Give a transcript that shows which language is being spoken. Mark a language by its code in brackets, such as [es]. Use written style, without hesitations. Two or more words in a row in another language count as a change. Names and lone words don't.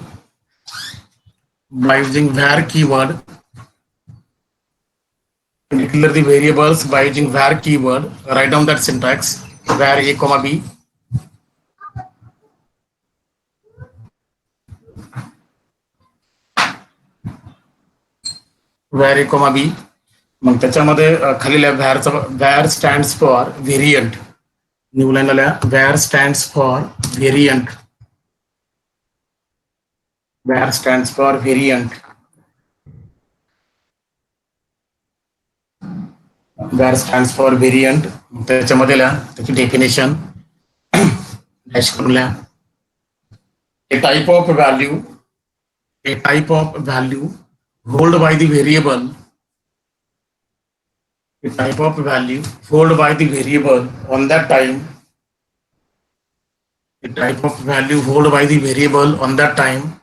[en] By using var keyword, declare the variables by using var keyword. Write down that syntax: var a comma b. var a comma b. [mr] मग त्याच्यामध्ये खाली [en] var stands for variant. new line आल्या var stands for variant. var stands for variant. var stands for variant. [mr] त्याच्यामध्ये त्याची [en] definition dash [mr] करून लिहा [en] a type of value hold by the variable. A type of value hold by the variable on that time. A type of value hold by the variable on that time.